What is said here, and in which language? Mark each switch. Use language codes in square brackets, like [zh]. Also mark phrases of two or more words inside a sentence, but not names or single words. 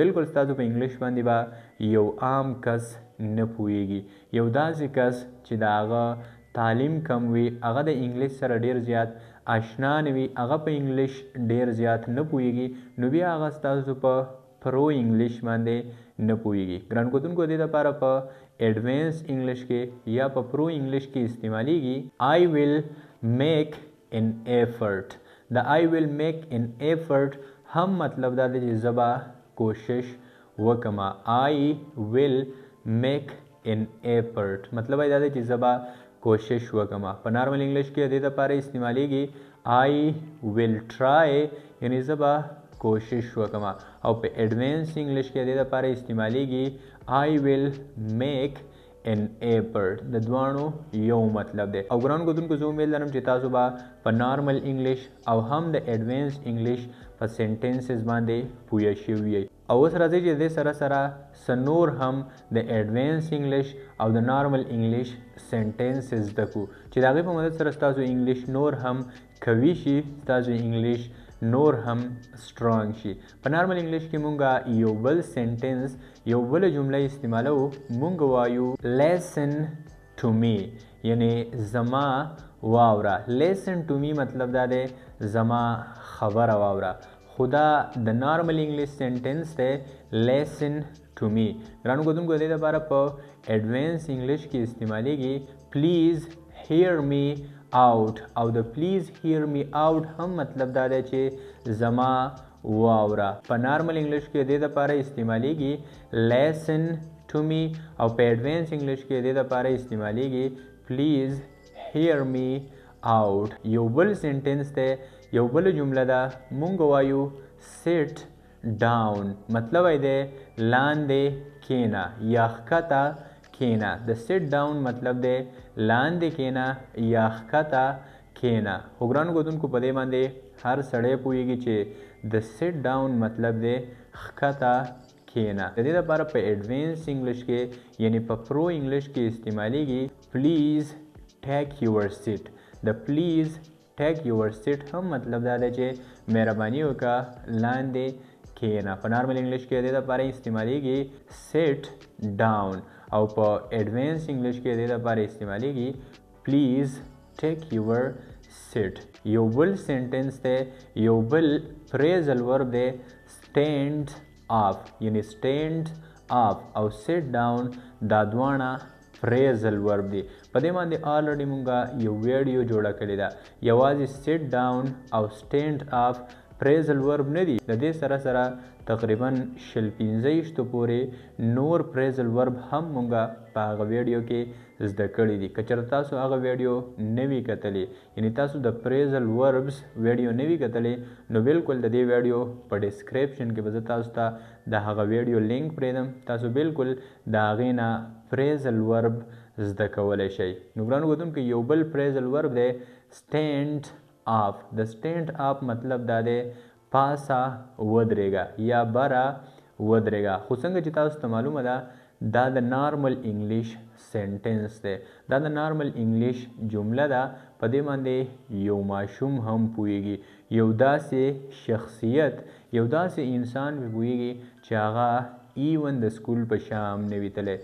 [ps] بالکل ستاسو په انګلیش باندې به یو عام کس نه پوهیږي، یو داسې کس چې د هغه تعلیم کم وي، هغه د انګلیش سره ډیر زیات آشنا نه وي، هغه په انګلیش ډیر زیات نه پوهیږي، نو بیا هغه ستاسو په [en] pro English [ps] باندې نه پوهیږي. ګران کتونکو دې دپاره په [en] advance English [ps] کې یا په [en] pro English [ps] کې استعمالیږي [en] I will make an effort. [ps] د [en] I will make an effort [ps] هم مطلب دا دی چې زه به کوشش وکم. [en] I will make an effort [ps] مطلب دا دی چې زه به کوشش وکم. په [en] normal English [ps] کې دې دپاره استعمالیږي [en] I will try [ps] یعنی زه به کوشش وکم. او په [en] advance English [ps] کې دې دپاره استعمالیږي [en] I will make an effort. [ps] د دوانو یو مطلب دی. او ګرانو کتونکو زه امید لرم چې تاسو به په [en] normal English [ps] او هم د [en] advance English [ps] په سنټنسز باندې پوه شوي یئ. او اوس راځئ چې دې سره سره څه نور هم د [en] advance English [ps] او د [en] normal English sentences [ps] زده کړو چې د هغې په مدد سره ستاسو انګلیش نور هم قوي شي، ستاسو انګلیش نور هم سټرانګ شي. په [en] normal English [ps] کې مونږ یو بل سنټنس یو بل جمله استعمالو، مونږ وایو [en] listen to me [ps] یعنی زما واوره. [en] listen to me [ps] مطلب دا دی زما خبره واوره. خدا د [en] normal English sentence [ps] دی [en] listen to me. [ps] ګرانو کتونکو د دې لپاره په [en] advance English [ps] کې استعمالیږي [en] please hear me out. [ps] او د [en] please hear me out [ps] هم مطلب دا دی چې زما واوره. په [en] normal English [ps] کې د دې لپاره استعمالیږي [en] listen to me [ps] او په [en] advance English [ps] کې د دې لپاره استعمالیږي [en] please hear me out. [ps] یو بل سنټنس دی یو بل جمله ده، مونږ وایو [en] sit down [ps] مطلب دی لاندې کینا یا ښکته کینا. د [en] sit down [ps] مطلب دی لاندې کینا یا ښکته کینا. خو ګرانو کتونکو په دې باندې هر سړی پوهیږي چې د [en] sit down [ps] مطلب دی ښکته کینا. د دې لپاره په [en] advance English [ps] کې یعنی په [en] pro English [ps] کې استعمالیږي [en] please take your seat. [ps] د [en] please take your seat [ps] هم مطلب دا دی چې مهرباني وکړه لاندې کینا. په [en] normal English [ps] کې د دې لپاره استعمالیږي [en] sit down [ps] او په [en] advance English [ps] کې د دې لپاره استعمالیږي [en] please take your seat. [ps] یو بل سنټنس دی یو بل [en] phrasal verb [ps] دی [en] stand up [ps] یعنی [en] stand up [ps] او [en] sit down [ps] دا دواړه [en] phrasal verb [ps] دی. په دې باندې آلریډي مونږه یو ویډیو جوړه کړې ده. یوازې [en] sit down [ps] او [en] stand up phrasal verb [ps] نه دي، د دې سره سره تقریبا 15 پورې نور [en] phrasal verb [ps] هم مونږه په هغه ویډیو کې زده کړي دي. که چېرته تاسو هغه ویډیو نه وي کتلی یعنی تاسو د [en] phrasal verbs video [ps] نه وي کتلی نو بالکل د دې ویډیو په ډسکرپشن کې به زه تاسو ته د هغه [en] video link [ps] پرېږدم، تاسو بالکل د هغې نه [en] phrasal verb [ps] زده کولی شئ. نو ګرانو کتونکو یو بل [en] phrasal verb [ps] دی [en] stand up. [ps] د [en] stand up [ps] مطلب دا دی پاسه ودرېږه یا بره ودرېږه. خو څنګه چې تاسو ته معلومه ده دا د [en] normal English sentence [ps] دی، دا د [en] normal English [ps] جمله ده. په دې باندې یو ماشوم هم پوهیږي، یو داسې شخصیت یو داسې انسان پوهیږي چې هغه ایون د سکول په شام نه وي تللی.